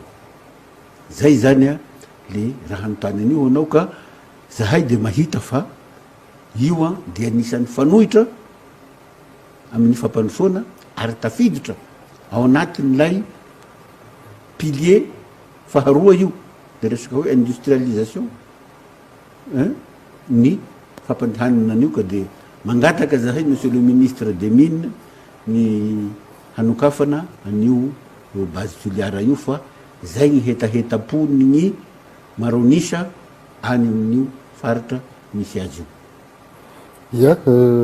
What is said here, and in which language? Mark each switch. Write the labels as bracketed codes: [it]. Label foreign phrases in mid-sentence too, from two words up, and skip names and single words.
[mg] Zay zany le raha notany an'io anao ka zahay de mahita fa io de anisan'ny fanohitra amin'ny fampandrosoana ary tafiditra ao anatin'ilay pilier faharoa io de resaka hoe industrialisation ny fampandehanana an'io ka de mangataka zahay [fr] monsieur le ministre des mines [mg] ny hanokafana an'io base Tuiliara io fa zay ny hetaheta-pony ny maronisa any amin'io faritra misy azy io.